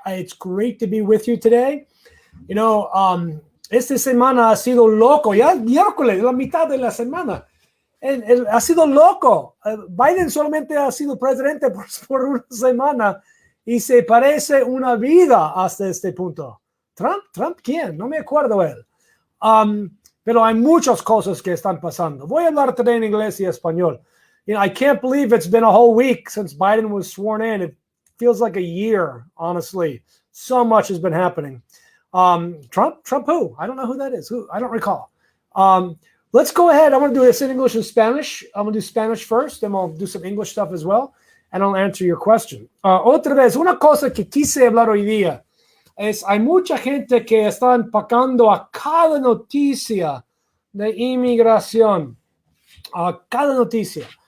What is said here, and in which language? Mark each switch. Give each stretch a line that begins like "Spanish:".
English: It's great to be with you today. You know,
Spanish: esta semana ha sido loco. Ya miércoles, la mitad de la semana. Ha sido loco. Biden solamente ha sido presidente por una semana y se parece una vida hasta este punto. ¿Trump quién? No me acuerdo él. Pero hay muchas cosas que están pasando. Voy a hablar today en inglés y español.
English: You know, I can't believe it's been a whole week since Biden was sworn in. It feels like a year, honestly. So much has been happening. Trump who? I don't know who that is. Who? I don't recall. Let's go ahead. I'm going to do this in English and Spanish. I'm going to do Spanish first, then we'll do some English stuff as well, and I'll answer your question.
Spanish: Otra vez, una cosa que quise hablar hoy día es, hay mucha gente que está empacando a cada noticia de inmigración, a cada noticia.